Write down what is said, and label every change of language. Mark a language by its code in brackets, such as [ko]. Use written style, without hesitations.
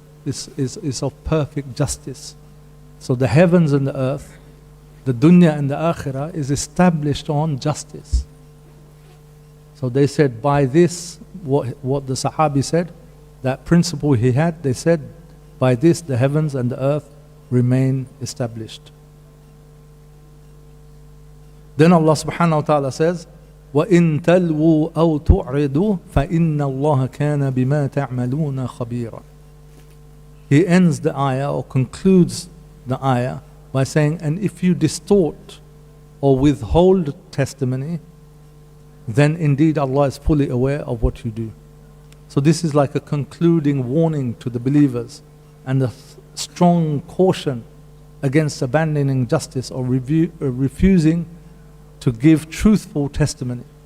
[en] Is of perfect justice. So the heavens and the earth, the dunya and the akhirah is established on justice. So they said, by this, what the Sahabi said, that principle he had, they said, by this the heavens and the earth remain established. Then Allah subhanahu wa ta'ala says, [ar] وَإِن تَلْوُوا أَوْ تُعْرِضُوا فَإِنَّ اللَّهَ كَانَ بِمَا تَعْمَلُونَ خَبِيرًا. [en] He ends the ayah or concludes the ayah by saying, and if you distort or withhold testimony, then indeed Allah is fully aware of what you do. So this is like a concluding warning to the believers and a strong caution against abandoning justice or refusing to give truthful testimony.